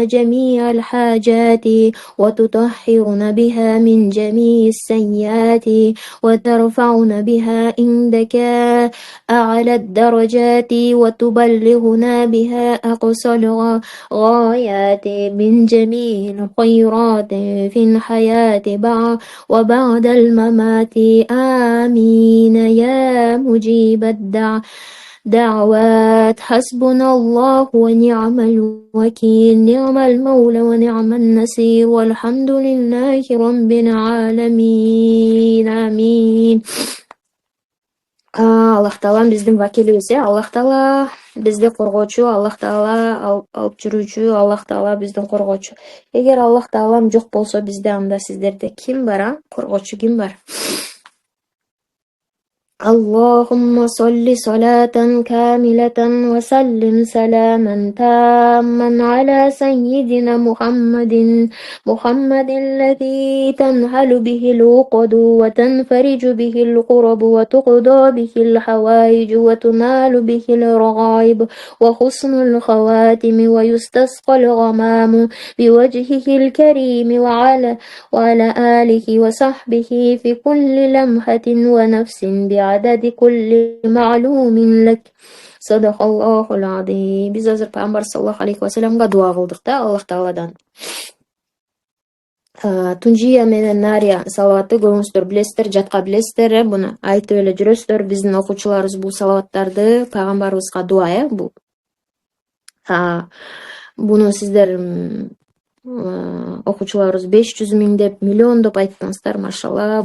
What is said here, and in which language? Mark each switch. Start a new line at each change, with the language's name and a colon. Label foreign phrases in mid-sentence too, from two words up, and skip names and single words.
Arabic: جميع الحاجات وتطهرنا بها من جميع السيئات وترفعنا بها عندك أعلى الدرجات وتبلغنا بها أقصى الغايات من جميع الخيرات في الحياة وبعد الممات آمين يا مجيب الدعوات حسبنا الله ونعم الوكيل نعم المولى ونعم النصير والحمد لله رب العالمين آمين.
Kyrgyz: Аллах Таалам биздин вакилибиз, Аллах Таала бизди коргоочу, Аллах Таала алып жүрүүчү, Аллах Таала биздин коргоочу. Эгер Аллах Таалам жок болсо бизде, анда сиздерде ким бар, коргоочу ким бар?
Arabic: اللهم صل صلاة كاملة وسلم سلاما تاما على سيدنا محمد الذي تنهل به العقد وتنفرج به الكرب وتقضى به الحوائج وتنال به الرغائب وحسن الخواتم ويستسقى الغمام بوجهه الكريم وعلى آله وصحبه في كل لمحة ونفس بعدد كل معلوم لك صدق الله العظيم.
Kyrgyz: Биз азыр пайгамбар
Arabic: صلى الله عليه وسلم
Kyrgyz: дуа кылдык да Аллах Тааладан. Тунжия менен Нария салаватты көбүңүздөр билесиздер, жатка билесиздер, буну айтып эле жүрөсүздөр. Биздин окуучуларыбыз бул салаваттарды пайгамбарыбызга дуа, бул. Буну сиздер окуучуларыбыз 500 миң деп, миллион деп айттыңыздар, машалла.